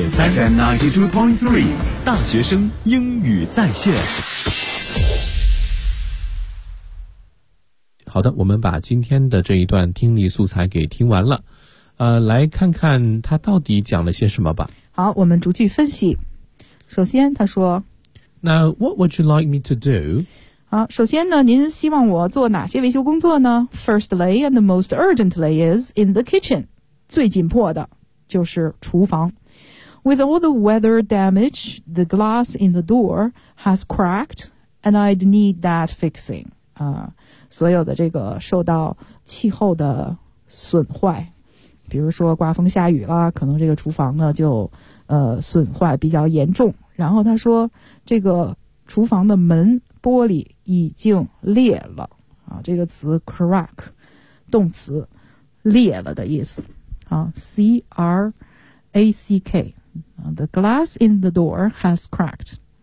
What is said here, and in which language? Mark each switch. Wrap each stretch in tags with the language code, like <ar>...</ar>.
<zh>FM 92.3 大学生英语在线。好的，我们把今天的这一段听力素材给听完了，来看看他到底讲了些什么吧。好，我们逐句分析。首先，他说。</zh> <en>Now, what would you like me to do?</en> <zh>好，首先呢，您希望我做哪些维修工作呢 ？</zh> <en>Firstly, and the most urgently is in the kitchen.</en> <zh>最紧迫的就是厨房。</zh> <en>With all the weather damage, the glass in the door has cracked, and I'd need that fixing.</en> <zh>所有的这个受到气候的损坏，比如说刮风下雨啦，可能这个厨房呢就损坏比较严重。然后他说这个厨房的门玻璃已经裂了啊，这个词 crack 动词裂了的意思啊</zh> <en>crack the glass in the door has cracked</en>